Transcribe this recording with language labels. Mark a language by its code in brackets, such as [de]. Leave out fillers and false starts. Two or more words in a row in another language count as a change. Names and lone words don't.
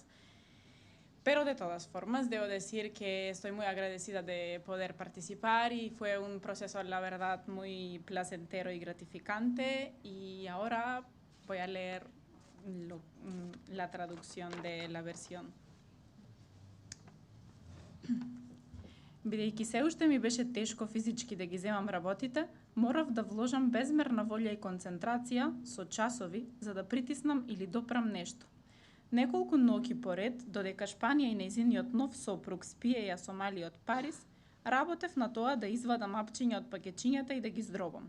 [es] Pero de todas formas, debo decir que estoy muy agradecida de poder participar y fue un proceso, la verdad, muy placentero y gratificante. Y ahora voy a leer la traducción de la versión. [mk] Бидејќи се уште ми беше тешко физички да ги земам работите, морав да вложам безмерна волја и концентрација со часови за да притиснам или допрам нешто. Неколку ноќи поред, додека Шпанија и нејзиниот нов сопруг спиеја со малиот Парис, работев на тоа да извадам апчиња од пакетчињата и да ги здробам.